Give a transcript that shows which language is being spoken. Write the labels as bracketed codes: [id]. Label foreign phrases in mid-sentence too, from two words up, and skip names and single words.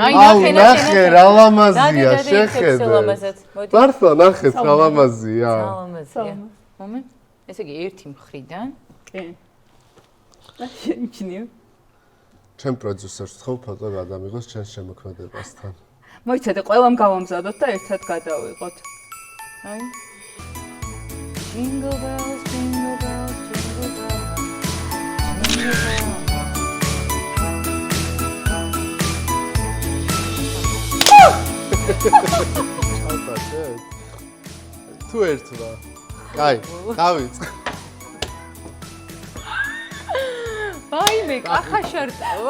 [ka] აუ, ნახე რა ლამაზია, შეხედე. მართლა ნახეთ რა ლამაზია. ლამაზია. მომენტ. ესე იგი ერთი მხრიდან. კი. და შეიმჩნიო. ჩემ პროდიუსერს ვთხოვ ფოტო გადამიღოს ჩვენს შემოქმედებასთან. მოიცადე, ყველამ გავამზადოთ და ერთად გადავიღოთ. აი. [en] Jingle bells, jingle bells, jingle bells. [ka] თუ ერთმა. აი, დავიწყე. აი მე კახა შარტავა.